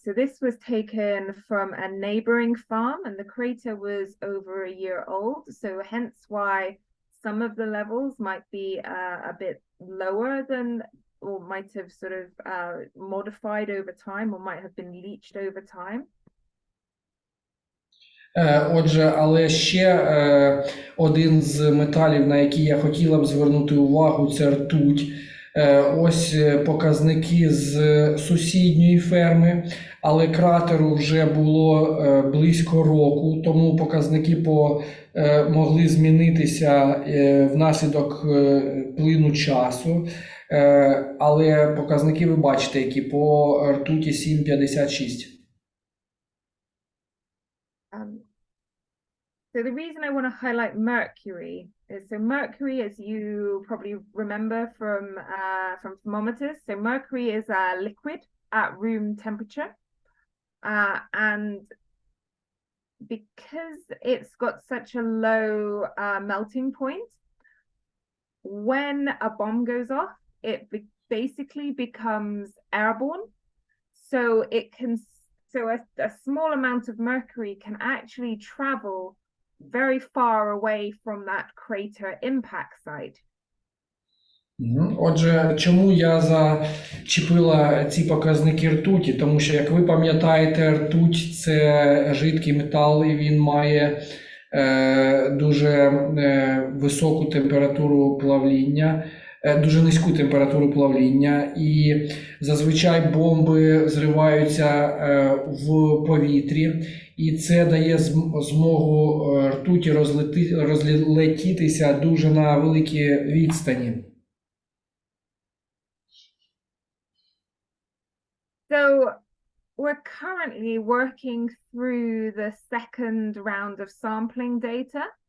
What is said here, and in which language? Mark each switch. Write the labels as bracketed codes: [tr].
[en] So this was taken from a neighboring farm, and the crater was over a year old. So hence why some of the levels might be a bit lower than, or might have sort of modified over time, or might have been leached over time. [uk] Отже, але ще один з металів, на який я хотіла б звернути увагу, це ртуть. Ось показники з сусідньої ферми, але кратеру вже було близько року, тому показники могли змінитися внаслідок плину часу. Але показники ви бачите, які по ртуті 7,56. [en] So the reason I want to highlight mercury is, so mercury, as you probably remember from thermometers, so mercury is a liquid at room temperature, and because it's got such a low melting point, when a bomb goes off, it basically becomes airborne. So it can, so a small amount of mercury can actually travel very far away from that crater impact site. [uk] Отже, чому я зачепила ці показники ртуті? Тому що, як ви пам'ятаєте, ртуть – це жидкий метал, і він має дуже високу температуру плавління, дуже низьку температуру плавління, і зазвичай бомби зриваються в повітрі, і це дає змогу ртуті розлетітися дуже на великі відстані. [en] So we're currently working through the second round of sampling data.